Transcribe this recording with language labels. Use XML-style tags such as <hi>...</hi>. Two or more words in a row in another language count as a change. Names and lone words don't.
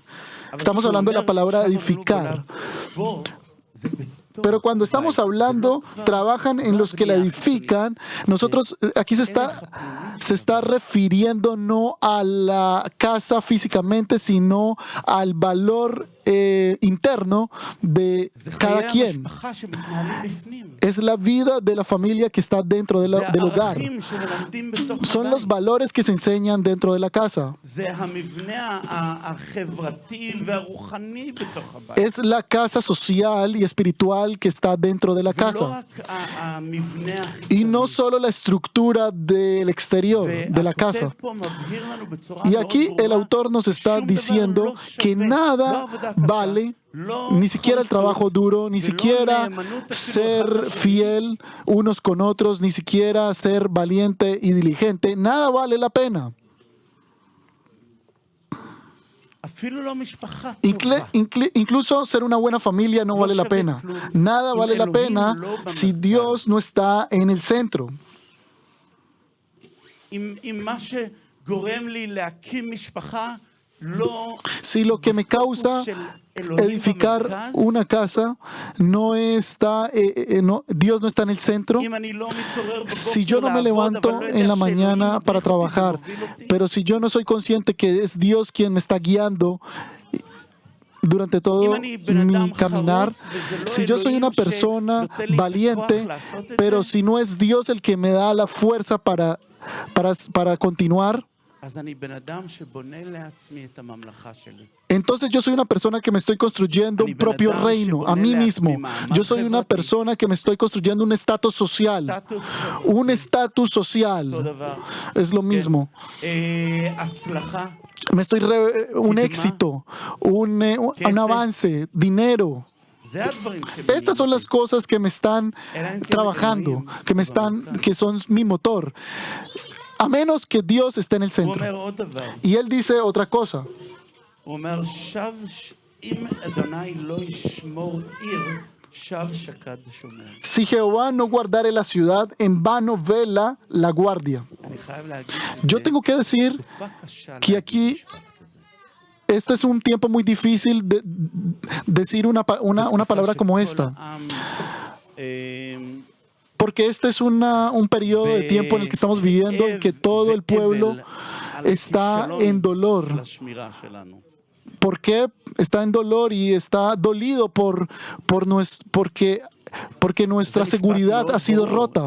<es>Estamos hablando de la palabra edificar. Pero cuando estamos hablando, trabajan en los que la edifican, nosotros aquí se está refiriendo no a la casa físicamente, sino al valor interno de</es> <he>זה</he> <es>cada</es> <he>חיי</he> <es>quien.</es> <he>המשפחה שמתנהלים בפנים.</he> <es>Es la vida de la familia que está dentro</es> <he>זה</he> <es>del hogar.</es> <he>הערכים שמלמדים בתוך</he> <es>Son los</es> <he>הבית.</he> <es>valores que se enseñan dentro de la casa.</es> <he>זה המבנה החברתי והרוחני בתוך הבית.</he> <es>Es la casa social y espiritual que está dentro de la</es> <he>ולא</he> <es>casa.</es> <he>רק המבנה</he> <es>Y no</es> <he>החיצוני.</he> <es>solo la estructura del exterior de la casa.</es> <he>והכותב פה מבהיר לנו בצורה</he> <es>Y</es> <he>מאוד</he> <es>aquí el</es> <he>ברורה,</he> <es>autor nos está</es> <he>ששום דבר</he> <es>diciendo</es> <he>לא</he> <es>que</es> <he>שווה,</he> <es>nada</es> <he>לא עבודה קשה,</he> <es>vale,</es> <he>לא</he> <es>ni siquiera el trabajo</es> <he>חריצות,</he> <es>duro, ni</es> <he>ולא</he> <es>siquiera</es> <he>נאמנות אפילו אחד</he> <es>ser</es> <he>לשני.</he> <es>fiel unos con otros, ni siquiera ser valiente y diligente. Nada vale la pena.</es> <he>אפילו לא משפחה</he> <es>Inclu-</es> <he>טובה.</he> <es>incluso ser una buena familia no No vale la sirve pena. club. Nada Y vale la Elohim pena lo si</es> <he>במרכז.</he> <es>Dios no está en el centro.</es> <he>אם מה שגורם לי להקים משפחה לא...</he> <es>Si lo que me causa</es> <he>של אלוהים</he> <es>edificar</es> <he>במרכז,</he> <es>una casa no está, Dios no está en el centro.</es> <he>אם אני לא מתעורר</he> <es>Si yo</es> <he>בבוקר</he> <es>no me</es> <he>לעבוד,</he> <es>levanto</es> <he>אבל לא</he> <es>en</es> <he>יודע</he> <es>la</es> <he>שאלוהים</he> <es>mañana para</es> <he>מדריך אותי</he> <es>trabajar,</es> <he>ומוביל אותי,</he> <es>pero si yo no soy consciente que es Dios quien me está guiando durante todo mi caminar, si yo soy una persona valiente, pero si no es Dios el que me da la fuerza para continuar,</es> <he>אז אני בן אדם שבונה לעצמי את הממלכה שלי.</he> <es>entonces yo soy una persona que me estoy construyendo un propio reino a mí mismo. Yo soy una persona que me estoy construyendo un estatus social.</es> <he>סטטוס</he> <es>Un estatus</es> <he>אותו</he> <es>social.</es> <he>דבר.</he> <es>Es lo mismo.</es> <he>הצלחה,</he> <es>Un éxito, un avance, dinero.</es> <he>זה הדברים שמניעים</he> <es>Estas son las</es> <he>אותי.</he> <es>cosas que me están trabajando, que son mi motor. A menos que Dios esté en el</es> <he>הוא</he> <es>centro.</es> <he>אומר עוד דבר.</he> <es>Y él dice otra cosa.</es> <he>הוא אומר, אם אדוני לא ישמור עיר, שב שקד שומר.</he> <es>Si Jehová no guardare la ciudad, en vano vela la guardia.</es> <he>אני חייב להגיד</he> <es>Yo tengo que decir</es> <he>תקופה קשה</he> <es>que</es> <he>להגיד</he> <es>aquí</es> <he>משפט כזה.</he> <es>esto es un tiempo muy difícil de decir una palabra como esta. Porque este es un periodo de tiempo en el que estamos viviendo en que todo el pueblo está en dolor. ¿Por qué está en dolor y está dolido porque nuestra seguridad ha sido rota?</es>